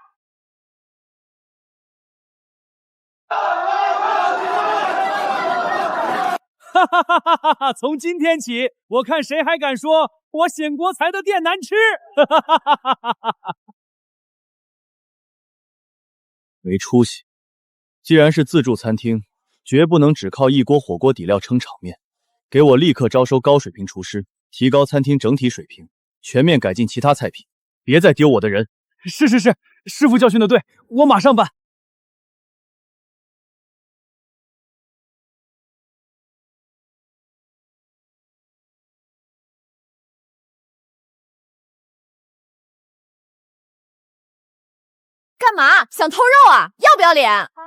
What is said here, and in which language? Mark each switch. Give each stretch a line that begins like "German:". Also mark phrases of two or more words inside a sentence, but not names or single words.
Chinese: 哈哈哈哈哈！從今天起，我看誰還敢說我顯國才的店難吃！哈哈哈哈哈哈！沒出息！既然是自助餐廳，絕不能只靠一鍋火鍋底料撐場面，給我立刻招收高水平廚師，提高餐廳整體水平，全面改進其他菜品。別再丟我的人！是，師傅教訓的對，我馬上辦。幹嘛？想偷肉啊？要不要臉？